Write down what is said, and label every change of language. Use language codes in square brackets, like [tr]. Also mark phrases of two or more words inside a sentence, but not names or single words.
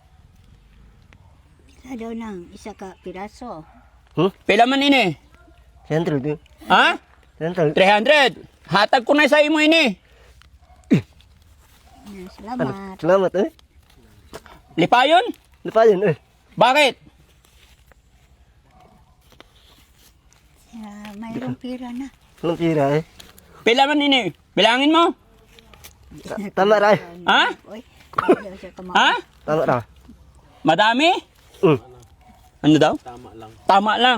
[hil] Isa daw ng isa ka piraso. Pila man ini? 100. Ha? 100. 300. Hatag ko na sa imo ini. Salamat. Salamat eh. Lipayon? Lipayon eh. [tl] Bakit? Mayroong pira na. Anong tira eh? [hil] Pila man ini? [tl] Bilangin mo? [hil] Tama ra. Ha? Uy, ayaw siya kamay. Ha? Tama ra. [tl] Madami? Ano daw? Tama lang. Tama lang.